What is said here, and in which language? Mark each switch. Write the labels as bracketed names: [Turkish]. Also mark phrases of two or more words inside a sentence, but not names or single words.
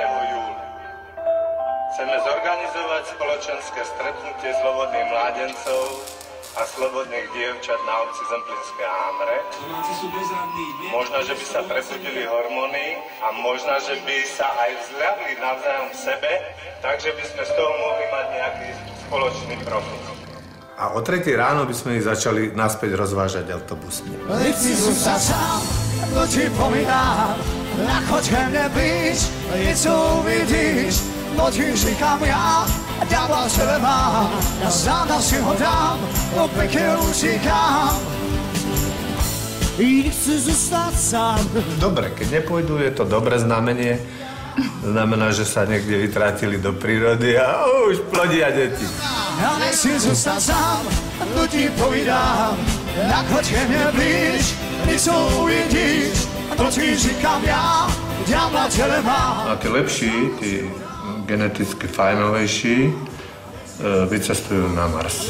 [Slovak] júla chceme zorganizovať spoločenské stretnutie slobodných mládencov a slobodných dievčat na obci Zemplínske Hamre. Možno, že by sa prebudili hormóny a možno, že by sa aj vzľadli navzájom v sebe, takže by sme z toho mohli mať nejaký spoločný profit. A o 3 ráno by sme ich začali naspäť rozvážať autobusmi. [Czech] Nechci zůstat sám, to ti povídám, nechoď ke mne blíž, něco uvidíš, to ti říkám já, ďábla v tebe mám, na záda si ho dám, do pekel utíkám. Nechci zůstat sám. [Slovak] Dobre, keď nepôjdu, je to dobré znamenie. Znamená, že sa niekde vytrátili do prírody a už plodia deti. [Czech] Ja nechci zůstat sám, to ti povídám, nechoď ke mne blíž, něco uvidíš, to ti říkám já, ďábla v tebe mám. [Slovak] A tí lepší, tí geneticky fajnovejší, vycestujú na Mars.